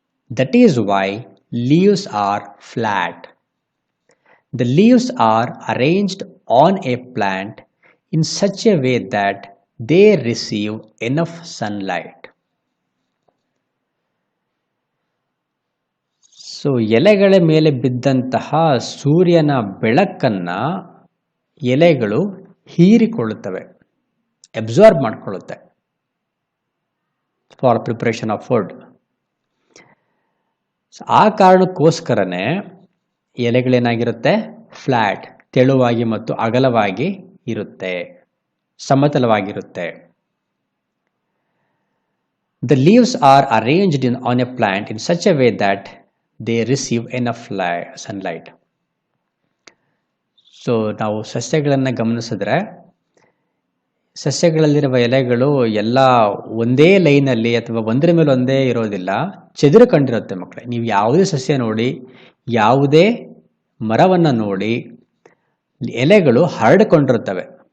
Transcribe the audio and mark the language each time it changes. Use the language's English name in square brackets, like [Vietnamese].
[English] That is why leaves are flat. The leaves are arranged on a plant in such a way that they receive enough sunlight. [Kannada] So ಎಲೆಗಳ ಮೇಲೆ ಬಿದ್ದಂತಹ ಸೂರ್ಯನ ಬೆಳಕನ್ನು ಎಲೆಗಳು ಹೀರಿಕೊಳ್ಳುತ್ತವೆ, absorb ಮಾಡಿಕೊಳ್ಳುತ್ತೆ [English] For preparation of food. [Kannada] ಆ ಕಾರಣಕ್ಕೋಸ್ಕರನೇ ಎಲೆಗಳೇನಾಗಿರುತ್ತೆ? Flat, ತೆಳುವಾಗಿ ಮತ್ತು ಅಗಲವಾಗಿ ಇರುತ್ತೆ, ಸಮತಲವಾಗಿರುತ್ತೆ. [English] The leaves are arranged on a plant in such a way that they receive enough sunlight. [Kannada] So ನಾವು ಸಸ್ಯಗಳನ್ನು ಗಮನಿಸಿದ್ರೆ ಸಸ್ಯಗಳಲ್ಲಿರುವ ಎಲೆಗಳು ಎಲ್ಲ ಒಂದೇ ಲೈನಲ್ಲಿ ಅಥವಾ ಒಂದರ ಮೇಲೆ ಒಂದೇ ಇರೋದಿಲ್ಲ, ಚೆದುರು ಕಂಡಿರುತ್ತೆ ಮಕ್ಕಳೇ. ನೀವು ಯಾವುದೇ ಸಸ್ಯ ನೋಡಿ, ಯಾವುದೇ ಮರವನ್ನು ನೋಡಿ, ಎಲೆಗಳು ಹರಡಿಕೊಂಡಿರುತ್ತವೆ.